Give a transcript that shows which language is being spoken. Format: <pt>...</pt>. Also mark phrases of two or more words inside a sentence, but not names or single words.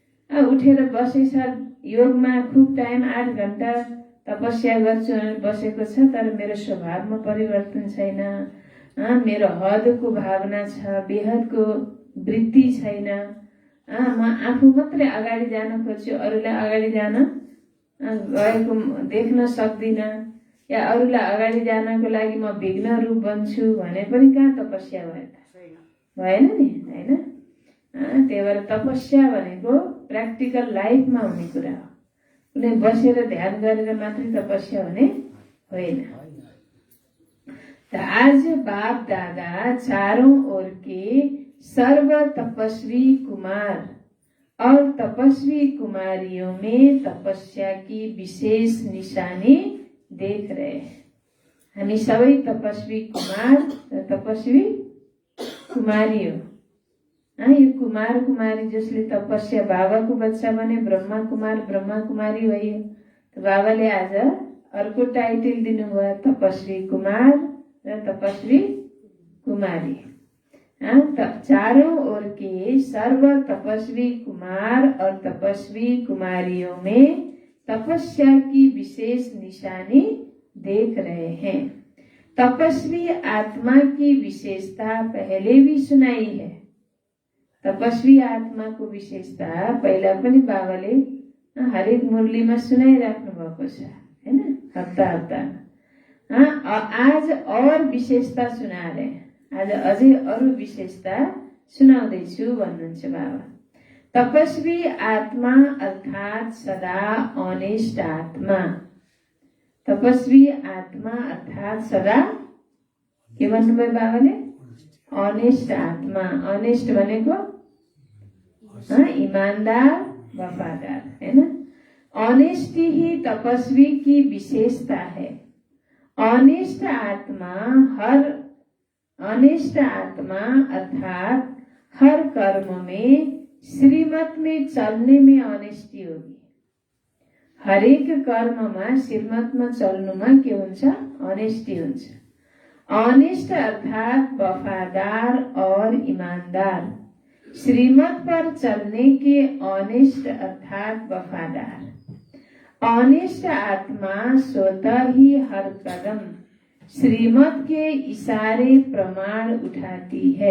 <ne>उठेर बसेछ योगमा खुब टाइम 8 घण्टा तपस्या गर्छु भनेर बसेको छ तर मेरो स्वभावमा परिवर्तन छैन, मेरो हदको भावना छ, बेहदको वृत्ति छैन, म आफू मात्रै अगाडि जान खोज्छु, अरूलाई अगाडि जान गएको देख्न सक्दिनँ, या अरूलाई अगाडि जानको लागि म विघ्न रूप बन्छु भने पनि कहाँ तपस्या भयो त? भएन नि, होइन? त्यही भएर तपस्या भनेको</ne> <en>practical lifeमा</en> <ne>हुने कुरा हो। कुनै बसेर ध्यान गरेर मात्रै तपस्या हुने होइन।</ne> <hi>तो आज बाप दादा चारों ओर के सर्व तपस्वी कुमार और तपस्वी कुमारियों में तपस्या की विशेष निशानी देख रहे हैं।</hi> <ne>हामी सबै तपस्वी कुमार र तपस्वी कुमारी हो। यो कुमार कुमारी जसले तपस्या बाबाको बच्चा बने ब्रह्मा कुमार ब्रह्मा कुमारी भयो। तो बाबाले आज अर्को टाइटल दिनुभयो तपस्वी कुमार र तपस्वी कुमारी।</ne> <hi>चारों ओर के सर्व तपस्वी कुमार और तपस्वी कुमारियों में तपस्या की विशेष निशानी देख रहे हैं। तपस्वी आत्मा की विशेषता पहले भी सुनाई है।</hi> <ne>तपस्वी आत्मा को विशेषता पहिला पनि बाबाले हरेक मुरलीमा सुनाइराख्नु भएको छ, हैन? हप्ता हप्तामा।</ne> <hi>आज और विशेषता सुना रहे हैं।</hi> <ne>आज अझै अरू विशेषता सुनाउँदैछु भन्नुहुन्छ बाबा।</ne> <hi>तपस्वी आत्मा अर्थात सदा ऑनेस्ट आत्मा।</hi> <ne>तपस्वी आत्मा अर्थात सदा के भन्नुभयो बाबाले? ऑनेस्ट आत्मा। ऑनेस्ट भनेको ईमानदार वफादार, है ना?</ne> <hi>ऑनेस्टी ही तपस्वी की विशेषता है। ऑनेस्ट आत्मा अर्थात हर कर्म में श्रीमत में चलने में ऑनेस्टी होगी।</hi> <ne>हरेक कर्ममा श्रीमतमा चल्नुमा के हुन्छ? ऑनेस्टी हुन्छ।</ne> <hi>ऑनेस्ट अर्थात वफादार और ईमानदार। श्रीमत पर चलने के ऑनेस्ट अर्थात वफादार। ऑनेस्ट आत्मा स्वतः ही हर कदम श्रीमत के इशारे प्रमाण उठाती है।</hi>